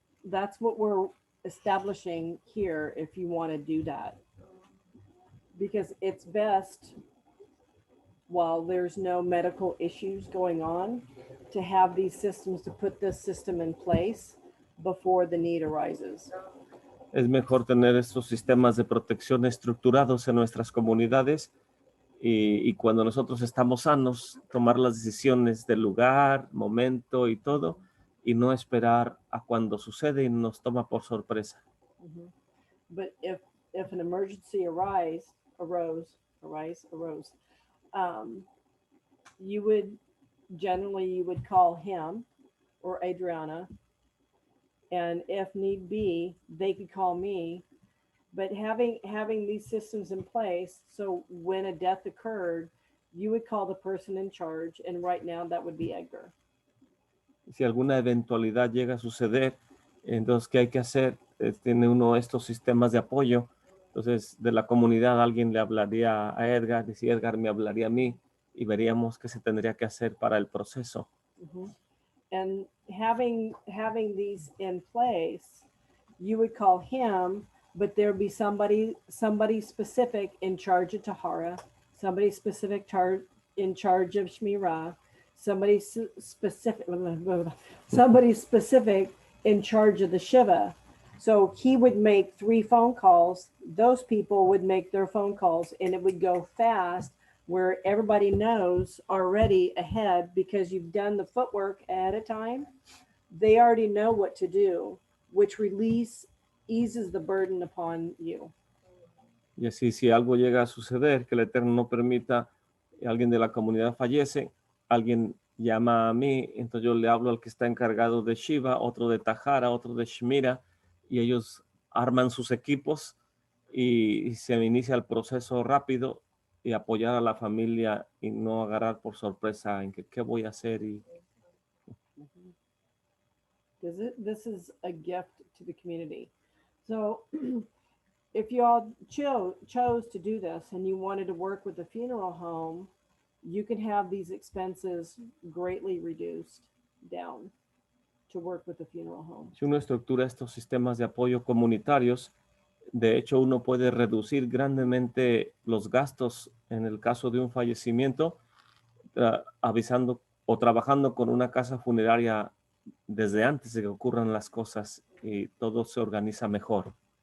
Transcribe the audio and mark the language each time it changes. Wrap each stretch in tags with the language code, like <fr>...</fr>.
<en>That's what we're establishing here if you want to do that, because it's best, while there's no medical issues going on, to have these systems, to put this system in place before the need arises.</en> <es>Es mejor tener estos sistemas de protección estructurados en nuestras comunidades y cuando nosotros estamos sanos, tomar las decisiones del lugar, momento y todo, y no esperar a cuando sucede y nos toma por sorpresa.</es> <en>But if an emergency arose, you would call him or Adriana, and if need be, they could call me. But having these systems in place, so when a death occurred, you would call the person in charge, and right now that would be Edgar.</en> <es>Si alguna eventualidad llega a suceder, entonces, ¿qué hay que hacer? Tiene uno de estos sistemas de apoyo. Entonces, de la comunidad alguien le hablaría a Edgar, y si Edgar me hablaría a mí, y veríamos qué se tendría que hacer para el proceso.</es> <en>And having these in place, you would call him, but there'd be somebody specific in charge of Tahara, somebody specific in charge of Shmirah, somebody specific in charge of the Shiva. So he would make 3 phone calls. Those people would make their phone calls, and it would go fast, where everybody knows already ahead, because you've done the footwork ahead of time. They already know what to do, which eases the burden upon you.</en> <es>Y así, si algo llega a suceder, que el Eterno no permita, alguien de la comunidad fallece, alguien llama a mí, entonces yo le hablo al que está encargado de Shiva, otro de Tahara, otro de Shmira, y ellos arman sus equipos y se inicia el proceso rápido, y apoyar a la familia y no agarrar por sorpresa en que qué voy a hacer.</es> <en>This is a gift to the community. So if you all chose to do this and you wanted to work with the funeral home, you can have these expenses greatly reduced down to work with the funeral home.</en> <es>Si uno estructura estos sistemas de apoyo comunitarios, de hecho uno puede reducir grandemente los gastos en el caso de un fallecimiento, avisando o trabajando con una casa funeraria desde antes de que ocurran las cosas, y todo se organiza mejor.</es>